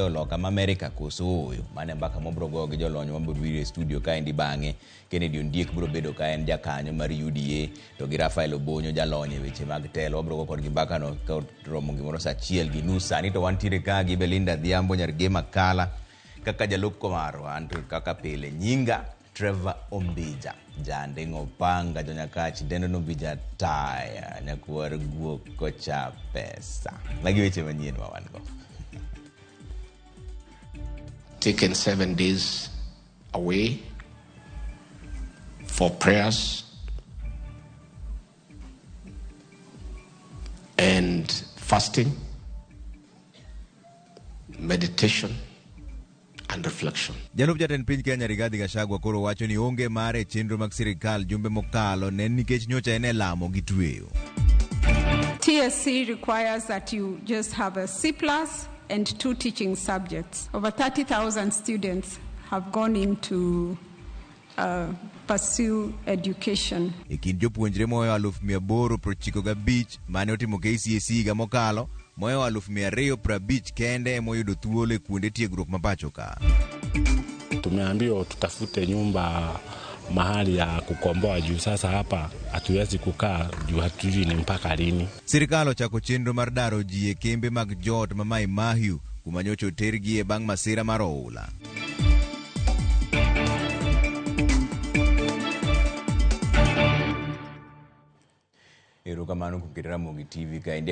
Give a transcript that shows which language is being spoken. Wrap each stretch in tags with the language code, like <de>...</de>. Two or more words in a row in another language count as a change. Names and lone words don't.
<luo>joloka ma Amerika koso mane mbaka mobro goyo gi jolony mabiro biro e studio ka endi bang'e Kennedy Ondiek biro bedo ka en jakanyo mar UDA to gi Rafael Obonyo jalony e weche mag telo wabro go kod gi mbaka no ka romo gimoro saa 1:30 sani to wantiere ka gi Belinda Dhiambo Nyarge Makala kaka jalup komaro anto kaka pile nyinga Trevor Ombija jande ngopanga jonyakachi dendo Ombija taya nyakuar guok kocha pesa lagi weche manyien wan go.</luo> <en>Taken 7 days away for prayers and fasting, meditation and reflection.</en> <luo>Jalup jatend piny Kenya Rigathi Gachagua koro wacho ni onge mare chenro mag sirikal jumbe mokalo ne nikech nyocha ene lamo gi tweyo.</luo> <en>TSC requires that you just have a C+ and 2 teaching subjects. Over 30,000 students have gone into pursue education.</en> <luo>Ekin jopuonjre moyo 895 mane otimo KCSE ga mokalo moyo 250 kende moyudo thuolo e kuonde tiegruok mapacho ka.</luo> <sw>Tumeambiwa tutafute nyumba mahali ya kukomboa juu sasa hapa hatuwezi kukaa juu hatujui ni mpaka lini.</sw> <luo>Sirikal ochako chenro mar daro ji e kembe mag jot ma Mai Mahiu kuma nyocha otergi e bang' masira mar oula. Erokamano kuom keto Ramogi TV kaende.</luo>